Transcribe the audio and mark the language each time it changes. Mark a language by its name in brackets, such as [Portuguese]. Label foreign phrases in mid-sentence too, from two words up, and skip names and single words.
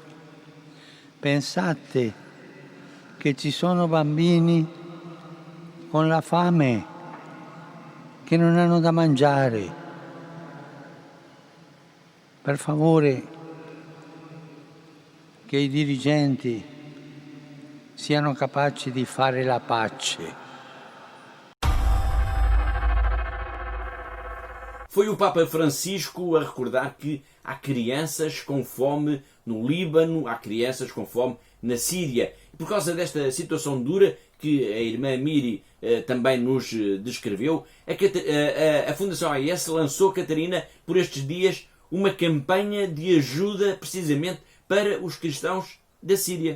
[Italian] Pensate che ci sono bambini con la fame, che non hanno da mangiare. Per favore, che i dirigenti siano capaci di fare la pace. [Portuguese] Foi o Papa Francisco a recordar que há crianças com fome no Líbano, há crianças com fome na Síria. E por causa desta situação dura que a irmã Miri também nos descreveu, a Fundação AIS lançou, Catarina, por estes dias, uma campanha de ajuda precisamente para os cristãos da Síria.